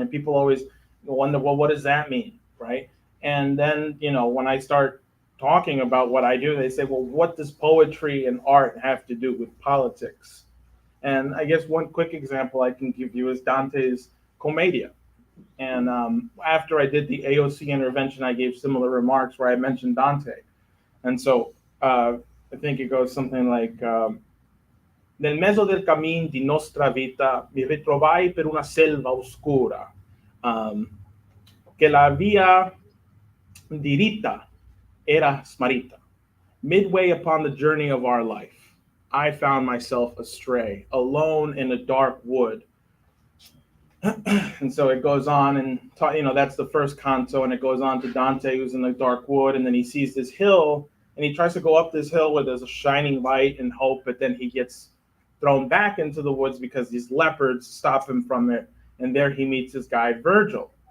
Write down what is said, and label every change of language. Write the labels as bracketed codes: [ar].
[en] And people always wonder, well, what does that mean, right? And then, you know, when I start talking about what I do, they say, well, what does poetry and art have to do with politics? And I guess one quick example I can give you is Dante's Commedia. And after I did the AOC intervention, I gave similar remarks where I mentioned Dante. [it] And so I think it goes something like, nel mezzo del cammin di nostra vita mi ritrovai per una selva oscura, che la via diritta era smarrita. [en] Midway upon the journey of our life, I found myself astray, alone in a dark wood. And so it goes on, and you know, that's the first canto, and it goes on to Dante, who's in the dark wood, and then he sees this hill, and he tries to go up this hill where there's a shining light and hope, but then he gets thrown back into the woods because these leopards stop him from it, and there he meets his guide Virgil.